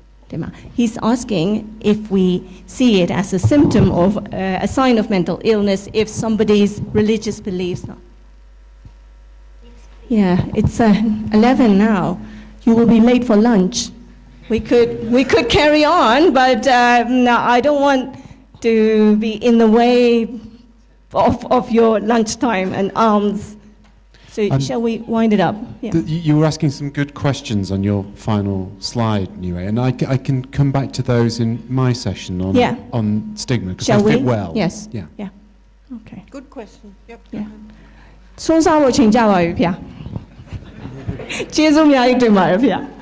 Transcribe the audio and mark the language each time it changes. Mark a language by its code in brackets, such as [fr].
[my] ဒီမှာ [en] he's asking if we see it as a symptom of a sign of mental illness if somebody's religious beliefs yeah it's 11 now you will be late for lunch we could carry on, but no, I don't want to be in the way of your lunchtime and alms. So shall we wind it up? Yeah. You were asking some good questions on your final slide, Niue, and I can come back to those in my session on stigma because they fit well. Yes. Yeah. Okay. Good question. Yep. Yeah. [my] ဆုံးစားဖို့ချိန်ကြပါပြီဖေ။ကျေးဇူးအများကြီးတင်ပါတယ်ဖေ။